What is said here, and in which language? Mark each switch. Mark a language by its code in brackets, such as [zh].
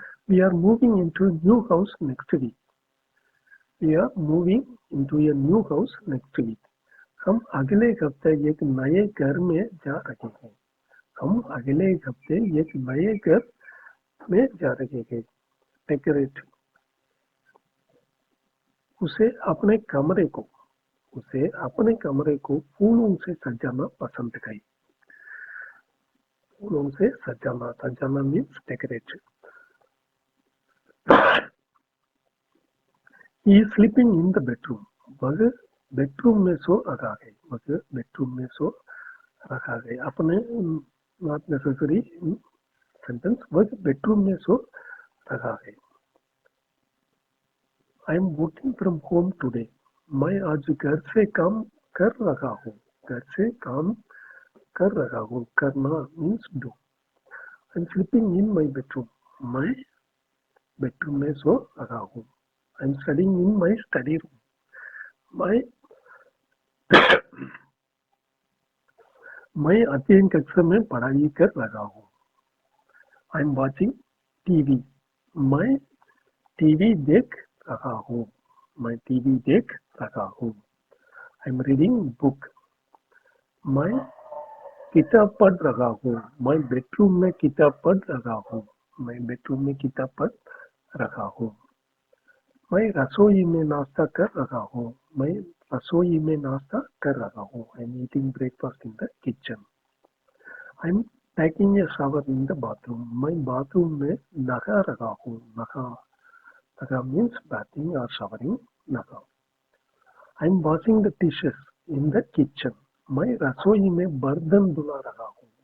[en] We are moving into a new house next week. We are moving into a new house next week. [hi] हम अगले हफ्ते एक नए घर में जा रहे हैं। हम अगले हफ्ते एक नए घर में जा रहे हैं। डेकोरेट उसे अपने कमरे को फूलों से सजाना पसंद है। फूलों से सजाना means decorate. [en] He is sleeping in the bedroom. [hi] वह बेडरूम में सो रहा है। वह बेडरूम में सो रहा है। [en] अपने not necessary sentence। [hi] वह बेडरूम में सो रहा है। [en] I am working from home today. [hi] मैं आज घर से काम कर रहा हूँ। घर से काम कर रहा हूँ। करना [en] means do. I am sleeping in my bedroom. [hi] मैं बेडरूम में सो रहा हूँ। [en] I am studying in my study room. [hi] मैं अध्ययन कक्ष में पढ़ाई कर रहा हूँ। [en] I am watching TV. [hi] मैं टीवी देख रहा हूँ। मैं टीवी देख रहा हूँ. [en] I'm reading book. [hi] मैं किताब पढ़ रहा हूँ. मैं बेडरूम में किताब पढ़ रहा हूँ. मैं बेडरूम में किताब पढ़ रहा हूँ. मैं रसोई में नाश्ता कर रहा हूँ. मैं रसोई में नाश्ता कर रहा हूँ. [en] I'm eating breakfast in the kitchen. I'm taking a shower in the bathroom. [hi] मैं बाथरूम में नहा रहा हूँ. [en] नहा means bathing or showering. [hi] नहा. [en] I'm washing the dishes in the kitchen. [hi] मैं रसोई में बर्तन धुला रहा हूँ.